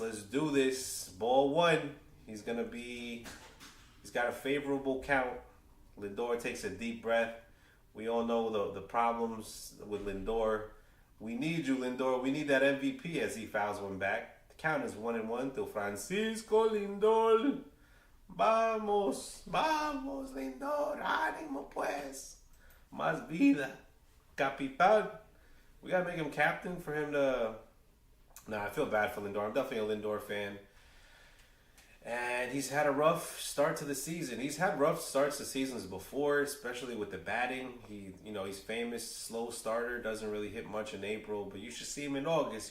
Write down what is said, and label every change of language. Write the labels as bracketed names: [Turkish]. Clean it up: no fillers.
[English] Let's do this. Ball 1. He's got a favorable count. Lindor takes a deep breath. We all know the problems with Lindor. We need you, Lindor. We need that MVP as he fouls one back. The count is 1-1 to Francisco Lindor. [Spanish] Vamos, Lindor, ánimo pues. Más vida. Capitan. [English] We gotta make him captain for him to. Nah, I feel bad for Lindor. I'm definitely a Lindor fan. And he's had a rough start to the season. He's had rough starts to seasons before, especially with the batting. He's famous, slow starter, doesn't really hit much in April, but you should see him in August.